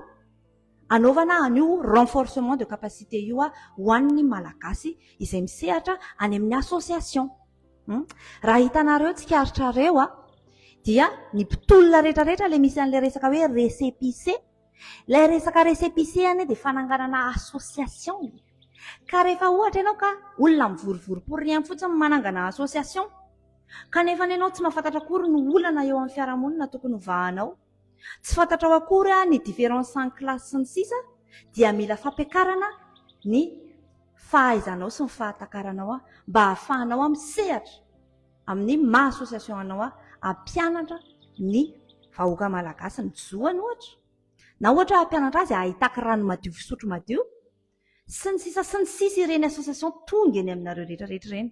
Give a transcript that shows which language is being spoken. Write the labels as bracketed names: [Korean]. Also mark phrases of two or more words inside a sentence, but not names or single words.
[Malagasy] Anaovana an'io [French] renforcement de capacité [Malagasy] io ho an'ny malagasy izay misehatra any amin'ny association. Raha hitanareo tsikaritra dia ny mpitolona rehetrarehetra ilay misy an'ilay resaka hoe récépissé. Ilay resaka récépissé any dia fananganana association. Ka rehefa ohatra ianao ka olona mivorivory [French] pour rien [Malagasy] fotsiny manangana association, kanefa ianao tsy mahafantatra akory ny olana eo amin'ny fiarahamonina tokony hovahanao, tsy fantatrao akory ny [French] différence en classe [Malagasy] sy ny sisa, dia mila fampiakarana ny fahaizanao sy ny fahatakaranao mba hahafahanao misehatra amin'ny maha association anao hampianatra ny vahoaka malagasy ny zoany ohatra, na ohatra hampianatra azy ahitaky rano madio fisotro madio sy ny sisa ireny association tonga eny aminareo rehetrarehetra ireny.